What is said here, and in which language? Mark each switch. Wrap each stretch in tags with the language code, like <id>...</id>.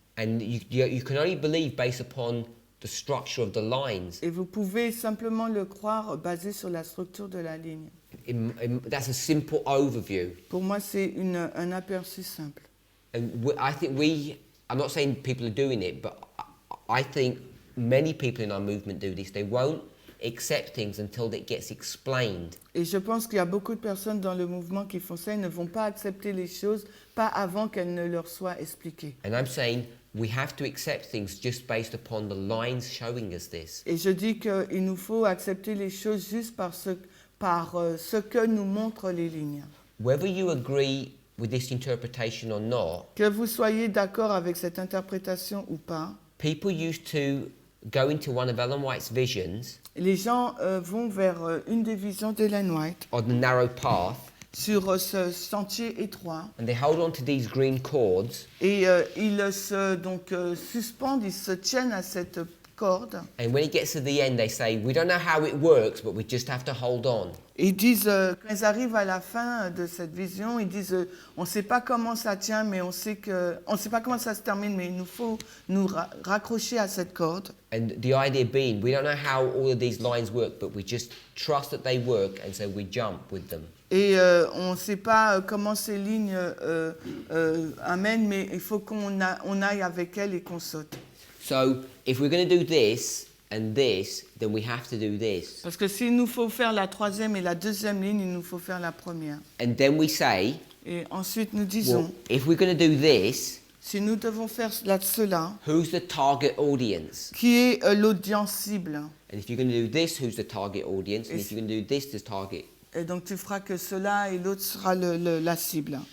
<en>And you can only believe based upon the structure of the lines.</en> <fr>Et vous pouvez simplement le croire basé sur la structure de la ligne.</fr> <en>That's a simple overview.</en> <fr>Pour moi, c'est un aperçu simple.</fr> <en>And I think I'm not saying people are doing it, but I think many people in our movement do this. They won't accept things until it gets explained.</en> <fr>Et je pense qu'il y a beaucoup de personnes dans le mouvement qui font ça. Ils ne vont pas accepter les choses, pas avant qu'elles ne leur soient expliquées.</fr> <en>And I'm saying we have to accept things just based upon the lines showing us this.</en> <fr>Et je dis qu'il nous faut accepter les choses juste par ce que nous montrent les lignes.</fr> <en>whether you agree with this interpretation or not,</en> <fr>Que vous soyez d'accord avec cette interprétation ou pas,</fr> <en>people used to go into one of Ellen White's visions</en> <fr>les gens vont vers une des visions d'Ellen White</fr> <en>on the narrow path,</en> <fr>sur ce sentier étroit</fr> <en>and they hold on to these green cords,</en> <fr>et ils se suspendent, ils se tiennent à cette corde.</fr> <en>and when it gets to the end, they say, we don't know how it works, but we just have to hold on.</en> <fr>Ils disent, quand ils arrivent à la fin de cette vision, ils disent, on ne sait pas comment ça tient, mais on ne sait pas comment ça se termine, mais il nous faut nous raccrocher à cette corde.</fr> <en>And the idea being, we don't know how all of these lines work, but we just trust that they work, and so we jump with them.</en> <fr>Et on ne sait pas comment ces lignes amènent, mais il faut qu'on aille avec elles et qu'on saute.</fr> <en>So if we're going to do this and this, then we have to do this.</en> <fr>Parce que s'il nous faut faire la troisième et la deuxième ligne, il nous faut faire la première.</fr> <en>And then we say,</en> <fr>Et ensuite nous disons,</fr> <en>well, if we're going to do this,</en> <fr>si nous devons faire cela,</fr> <en>who's the target audience?</en> <fr>qui est l'audience cible?</fr> <en>And if you're going to do this, who's the target audience? And if you're going to do this, the target.</en> <fr>Et donc tu feras que cela et l'autre sera la cible.</fr>